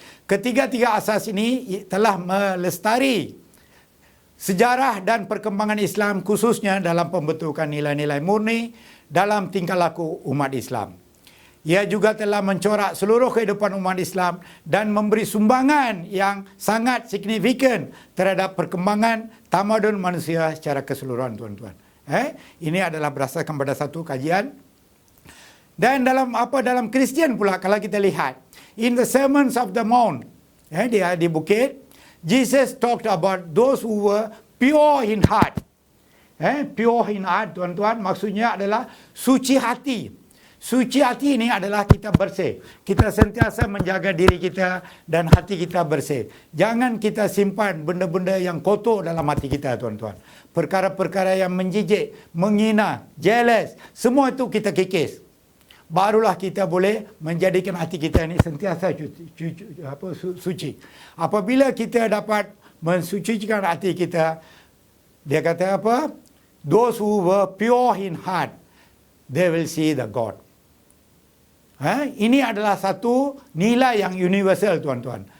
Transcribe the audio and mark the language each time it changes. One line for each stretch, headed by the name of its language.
Malay: Ketiga-tiga asas ini telah melestari sejarah dan perkembangan Islam, khususnya dalam pembentukan nilai-nilai murni dalam tingkah laku umat Islam. Ia juga telah mencorak seluruh kehidupan umat Islam dan memberi sumbangan yang sangat signifikan terhadap perkembangan tamadun manusia secara keseluruhan tuan-tuan. Ini adalah berdasarkan pada satu kajian. Dan dalam Kristian pula, kalau kita lihat,
English: in the Sermons of the Mount,
Malay: di bukit,
English: Jesus talked about those who were pure in heart. Pure in heart
Malay: tuan-tuan, maksudnya adalah suci hati. Suci hati ini adalah kita bersih. Kita sentiasa menjaga diri kita dan hati kita bersih. Jangan kita simpan benda-benda yang kotor dalam hati kita tuan-tuan. Perkara-perkara yang menjijik, menghina, jealous, semua itu kita kikis. Barulah kita boleh menjadikan hati kita ini sentiasa suci. Apabila kita dapat mensucikan hati kita, dia kata apa?
English: Those who were pure in heart, they will see the God.
Malay: Ini adalah satu nilai yang universal tuan-tuan.